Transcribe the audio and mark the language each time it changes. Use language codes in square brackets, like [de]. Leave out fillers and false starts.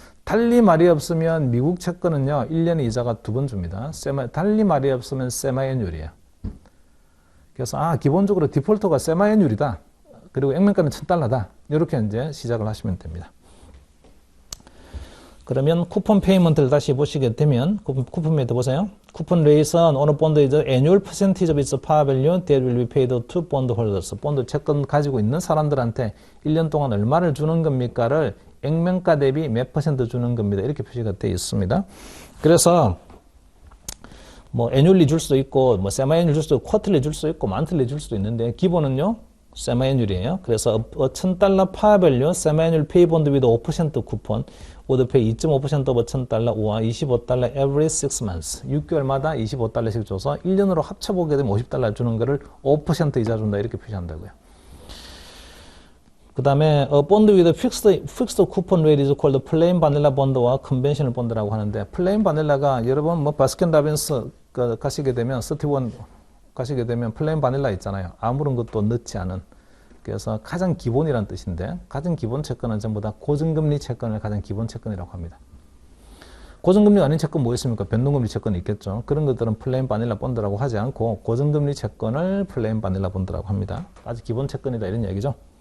[ko] 달리 말이 없으면 미국 채권은요, 1년에 이자가 2번 줍니다. 달리 말이 없으면 세마이애뉴얼이에요. 그래서, 기본적으로 디폴터가 세마이애뉴얼이다. 그리고 액면가는 $1,000다. 이렇게 이제 시작을 하시면 됩니다. 그러면 쿠폰 페이먼트를 다시 보시게 되면, 쿠폰 메이트 보세요. [en] 쿠폰 레이트는 on a bond is annual percentage of its par value that will be paid to bond holders. [ko] 본드 채권 가지고 있는 사람들한테 1년 동안 얼마를 주는 겁니까를 액면가 대비 몇 % 주는 겁니다. 이렇게 표시가 되어 있습니다. 그래서 뭐 애뉴얼리 줄 수도 있고 뭐 세마애뉴얼 줄 수도 있고 쿼터리 줄 수도 있고 만틀리 줄 수도 있는데 기본은요. 세마애뉴얼이에요. [en] 그래서 $1,000 par value 세마애뉴얼 pay bond with 5% 쿠폰 would pay 2.5% of $1,000 or $25 every 6 months. [ko] 6개월마다 $25씩 줘서 1년으로 합쳐보게 되면 $50 주는 거를 5% 이자 준다 이렇게 표시한다고요. [en] 그 다음에 bond with fixed coupon rate is called plain vanilla bond와 conventional bond라고 하는데 plain vanilla가 [ko] 여러분 뭐 바스킨라빈스 가시게 되면 스티븐 가시게 되면 plain vanilla 있잖아요. 아무런 것도 넣지 않은. 그래서 가장 기본이란 뜻인데 가장 기본 채권은 전부 다 고정금리 채권을 가장 기본 채권이라고 합니다. 고정금리 아닌 채권 뭐 있습니까? 변동금리 채권이 있겠죠. 그런 것들은 플레인 바닐라 본드라고 하지 않고 고정금리 채권을 플레인 바닐라 본드라고 합니다. 아주 기본 채권이다 이런 얘기죠.